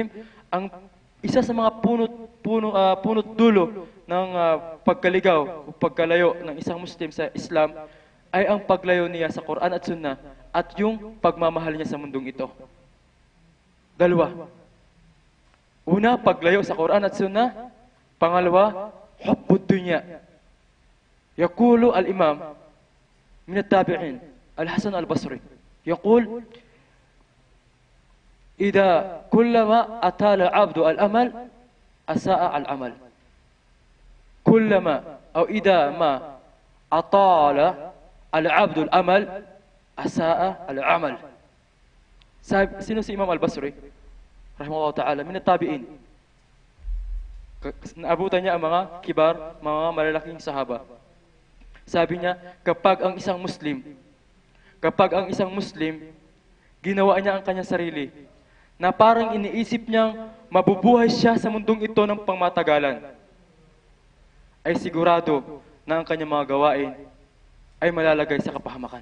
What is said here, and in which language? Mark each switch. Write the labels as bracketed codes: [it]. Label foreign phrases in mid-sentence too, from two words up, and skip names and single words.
[tl] Ang isa sa mga punot dulo ng pagkaligaw o pagkalayo ng isang Muslim sa Islam ay ang paglayo niya sa Quran at Sunnah at yung pagmamahal niya sa mundong ito. Dalawa. Una, paglayo sa Quran at Sunnah. Pangalawa, [ar] حب الدنيا. يقول الإمام من التابعين، الحسن البصري, يقول إذا كلما أطال العبد الأمل أساء العمل. كلما أو إذا ما أطال العبد الأمل أساء العمل. [tl] Sino si Imam al-Basri? [ar] رحمه الله تعالى، من التابعين. [tl] Naabutan niya ang mga kibar, mga malalaking sahaba. Sabi niya, kapag ang isang Muslim, ginawa niya ang kanyang sarili na parang iniisip niyang mabubuhay siya sa mundong ito ng pangmatagalan, ay sigurado na ang kanyang mga gawain ay malalagay sa kapahamakan.